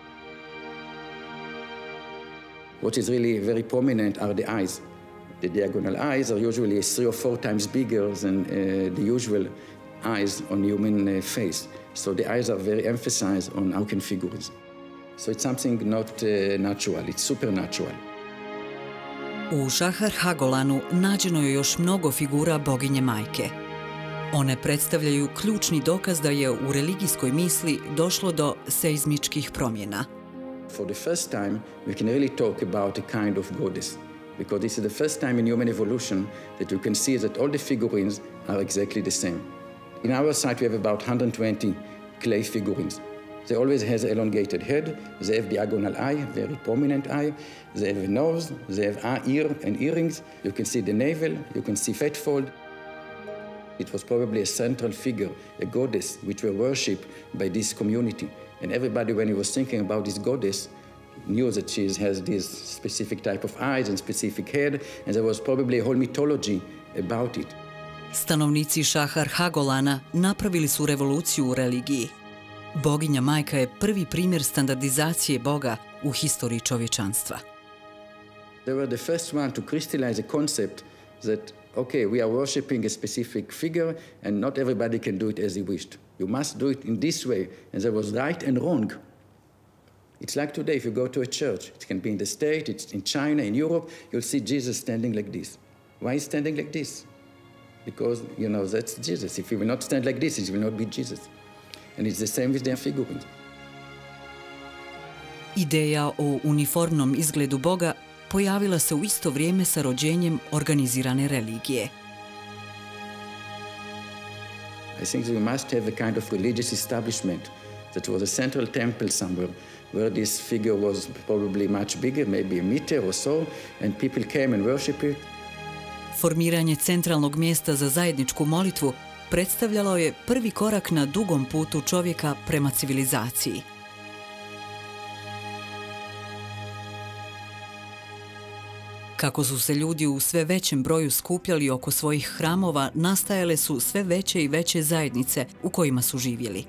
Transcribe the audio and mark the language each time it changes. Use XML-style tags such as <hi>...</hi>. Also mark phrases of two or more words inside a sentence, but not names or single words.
<en>What is really very prominent are the eyes. The diagonal eyes are usually 3 or 4 times bigger than the usual eyes on human face. So the eyes are very emphasized on Auken figures. So it's something not natural, it's supernatural.</en> <bs>U Šahar Hagolanu nađeno je još mnogo figura boginje majke. One predstavljaju ključni dokaz da je u religijskoj misli došlo do seizmičkih promjena.</bs> <en>For the first time, we can really talk about a kind of goddess, because this is the first time in human evolution that you can see that all the figurines are exactly the same. In our site, we have about 120 clay figurines. They always have an elongated head, they have diagonal eye, very prominent eye, they have a nose, they have ear and earrings, you can see the navel, you can see fat fold. It was probably a central figure, a goddess, which were worshipped by this community. And everybody, when he was thinking about this goddess, knew that she has this specific type of eyes and specific head, and there was probably a whole mythology about it.</en> <bs>Stanovnici Šahar Hagolana napravili su revoluciju u religiji. Boginja majka je prvi primjer standardizacije Boga u historiji čovječanstva.</bs> <en>They were the first one to crystallize the concept that, okay, we are worshipping a specific figure and not everybody can do it as he wished. You must do it in this way, and there was right and wrong. It's like today, if you go to a church, it can be in the States, it's in China, in Europe, you'll see Jesus standing like this. Why is standing like this? Because, that's Jesus. If he will not stand like this, it will not be Jesus. And it's the same with their figurines.</en> <bs>Ideja o uniformnom izgledu Boga pojavila se u isto vrijeme sa rođenjem organizirane religije.</bs> <en>I think that we must have a kind of religious establishment that was a central temple somewhere where this figure was probably much bigger, maybe a meter or so, and people came and worshiped it.</en> <bs>Formiranje centralnog mjesta za zajedničku molitvu predstavljalo je prvi korak na dugom putu čovjeka prema civilizaciji. Kako su se ljudi u sve većem broju skupljali oko svojih hramova, nastajale su sve veće i veće zajednice u kojima su živjeli.</bs>